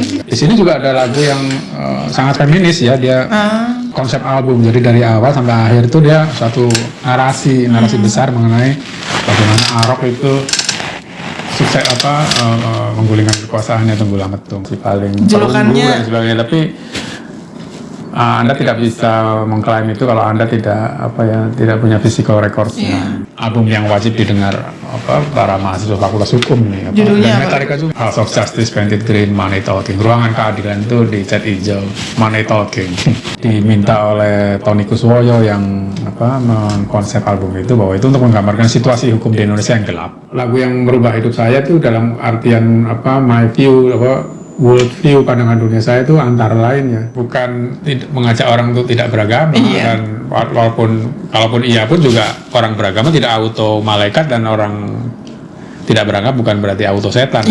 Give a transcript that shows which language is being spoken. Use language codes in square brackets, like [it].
[id] Di sini juga ada lagu yang sangat feminis ya, dia konsep album, jadi dari awal sampai akhir itu dia suatu narasi besar mengenai bagaimana Arok itu sukses menggulingkan kekuasaannya Tunggul Ametung si paling julukannya dan sebagainya. Tapi Anda tidak bisa mengklaim itu kalau Anda tidak punya [en] physical records- [id] nya. Album yang wajib didengar para mahasiswa Fakultas Hukum ini. Judulnya Metallica juga. [en] House of Justice, Painted Green, Money Talking. [id] Ruangan Keadilan itu dicat hijau, [en] Money Talking. [id] Diminta oleh Tony Kuswoyo yang mengkonsep album itu bahwa itu untuk menggambarkan situasi hukum di Indonesia yang gelap. Lagu yang merubah hidup saya itu dalam artian [en] my view world view, [id] pandangan dunia saya itu antara lain ya, bukan mengajak orang untuk tidak beragama dan kalaupun iya pun juga orang beragama tidak auto malaikat dan orang tidak beragama bukan berarti auto setan.